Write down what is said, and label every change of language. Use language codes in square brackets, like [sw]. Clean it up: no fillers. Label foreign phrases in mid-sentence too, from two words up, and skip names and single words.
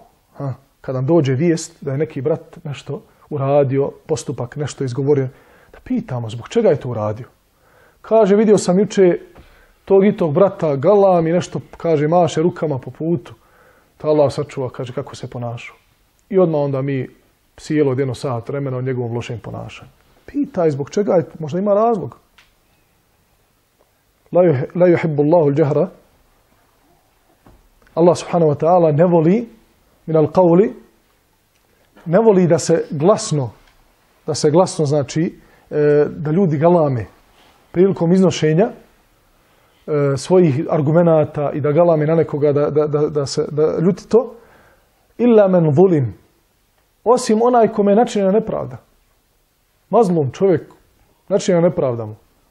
[bs] Kad nam dođe vijest da je neki brat nešto uradio, postupak, nešto izgovorio, da pitamo zbog čega je to uradio. Kaže, vidio sam juče tog i tog brata galam i nešto kaže maše rukama po putu. Ta Allah sačuva, kaže kako se ponašao. I odmah onda mi sjelo od 1 sat vremena o njegovom lošem ponašanju. Pitaj zbog čega je, možda ima razlog. [ar] لا يحب الله الجهر. [bs] Allah [ar] سبحانه وتعالى [bs] ne voli [ar] من القول, [bs] ne voli da se glasno znači da ljudi galame prilikom iznošenja svojih argumenata i da galame na nekoga da ljuti to. [ar] إلا من ظلم. [bs] Osim onaj kome je načinjena nepravda. Mazlum čovjek, načinjena nepravda mu.